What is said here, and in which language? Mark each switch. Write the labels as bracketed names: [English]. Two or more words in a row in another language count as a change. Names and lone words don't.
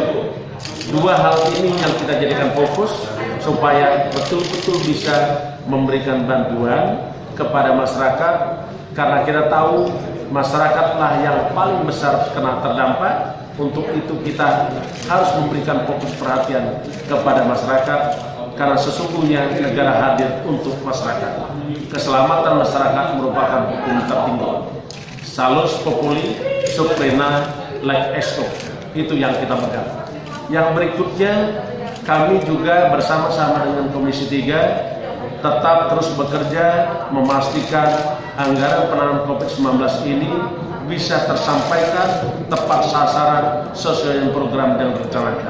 [Indonesian] Dua hal ini yang kita jadikan fokus supaya betul-betul bisa memberikan bantuan kepada masyarakat, karena kita tahu masyarakatlah yang paling besar kena terdampak. Untuk itu kita harus memberikan fokus perhatian kepada masyarakat, karena sesungguhnya negara hadir untuk masyarakat. Keselamatan masyarakat merupakan hukum tertinggi. [Latin] Salus populi sub plena lex esto. [Indonesian] Itu yang kita pegang. Yang berikutnya, kami juga bersama-sama dengan Komisi 3 tetap terus bekerja memastikan anggaran penanganan COVID-19 ini bisa tersampaikan tepat sasaran sesuai dengan program yang direncanakan.